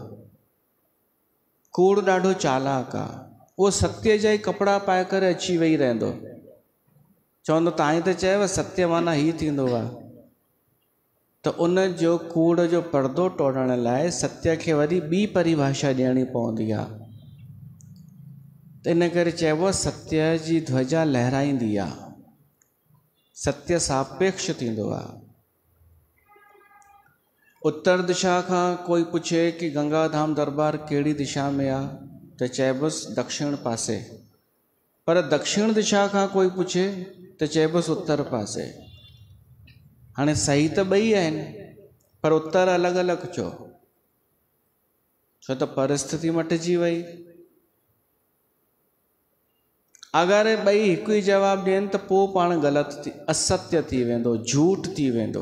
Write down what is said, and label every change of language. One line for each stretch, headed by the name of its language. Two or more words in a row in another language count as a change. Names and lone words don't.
Sindhi: कूड़ ॾाढो चालाक आहे, उहो सत्य जा ई कपिड़ा पाए करे अची वेही रहंदो, चवंदो तव्हां त चयव सत्य माना हीअ थींदो आहे। त उन जो कूड़ जो पर्दो तोड़ण लाइ सत्य खे वरी ॿी परिभाषा ॾियणी पवंदी आहे। त इन करे चइबो सत्य जी ध्वजा लहराईंदी आहे, सत्य सापेक्ष थींदो आहे। उत्तर दिशा खां कोई पुछे कि गंगा धाम दरबार कहिड़ी दिशा में आहे त चइबसि दक्षिण पासे, पर दक्षिण दिशा खां कोई पुछे त चइबसि उत्तर पासे। हाणे सही त ॿई आहिनि पर उत्तर अलॻि अलॻि चओ, छो त परिस्थिति मटिजी वई। अगरि ॿई हिकु ई जवाबु ॾियनि त पोइ पाण ग़लति असत्य थी वेंदो, झूठ थी वेंदो।